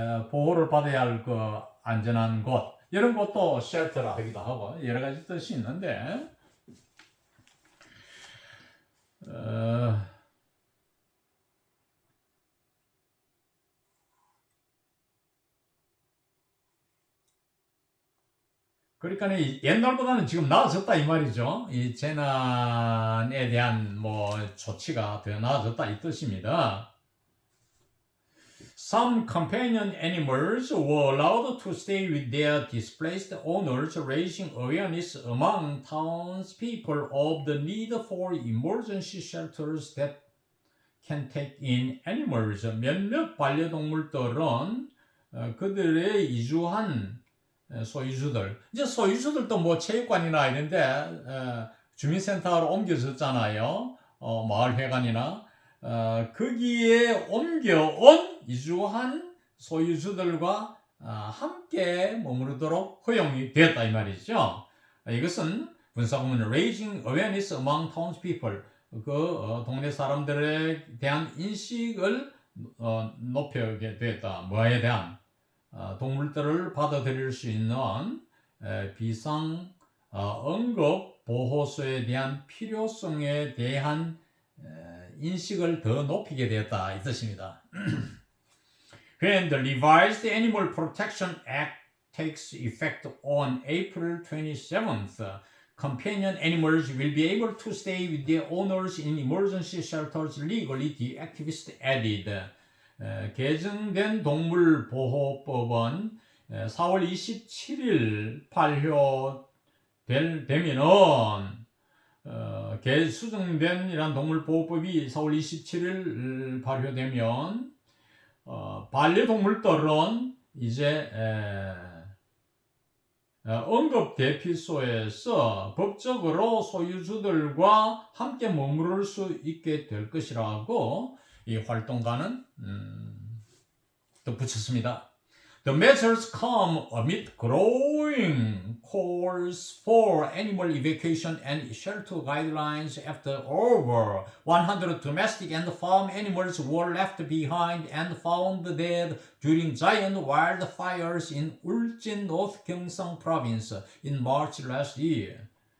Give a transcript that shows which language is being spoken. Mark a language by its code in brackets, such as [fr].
[ko] 보호를 받아야 할 그 안전한 곳, 이런 것도 쉘터라 하기도 하고 여러 가지 뜻이 있는데, 그러니까 옛날보다는 지금 나아졌다 이 말이죠. 이 재난에 대한 조치가 더 나아졌다 이 뜻입니다. [en] Some companion animals were allowed to stay with their displaced owners, raising awareness among townspeople of the need for emergency shelters that can take in animals. [ko] 몇몇 반려동물들은 그들의 이주한 소유주들, 이제 소유주들도 체육관이나 이런데 주민센터로 옮겨졌잖아요. 마을회관이나 거기에 옮겨온 이주한 소유주들과 함께 머무르도록 허용이 되었다 이 말이죠. 이것은 분사구문 [en] raising awareness among townspeople, [ko] 그 동네 사람들에 대한 인식을 높이게 되었다. 뭐에 대한 동물들을 받아들일 수 있는 비상 응급 보호소에 대한 필요성에 대한 인식을 더 높이게 되었다 이 뜻입니다. [en] When the revised Animal Protection Act takes effect on April 27th, companion animals will be able to stay with their owners in emergency shelters legally, the activist added. [ko] 개정된 동물보호법은 4월 27일 발효되면은 수정된 이런 동물보호법이 4월 27일 발효되면 반려동물들은 이제 언급 대피소에서 법적으로 소유주들과 함께 머무를 수 있게 될 것이라고 이 활동가는 덧붙였습니다. [en] The measures come amid growing calls for animal evacuation and shelter guidelines after over 100 domestic and farm animals were left behind and found dead during giant wildfires in Ulsan, North Gyeongsang Province in March last year.